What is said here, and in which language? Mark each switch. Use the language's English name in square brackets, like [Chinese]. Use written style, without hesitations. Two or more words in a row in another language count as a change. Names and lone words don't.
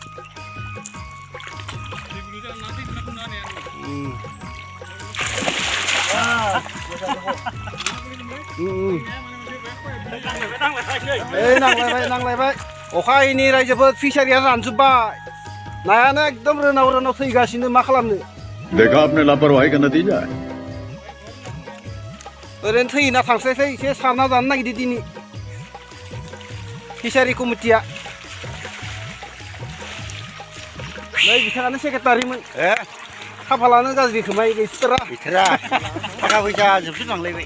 [Bodo] नांलायबाय। अखा हायैनि रायजोफोर, फिसारिया रानजोब्बाय। नायानो एकदम रोनाव थैगासिनो। मा खालामनो। [Hindi] देखा आपने लापरवाही का नतीजा है। [Bodo] ओरैनो थैना थांस्लायसै, एसे सारना जानो नागिरदों दिनै फिसारि कमिटिया। नै बिथाङानो सेक्रेटारिमोन। खाफालानो गाज्रि खोमा गैथारा। थाखा फैसा जोबस्रांलांलायबाय।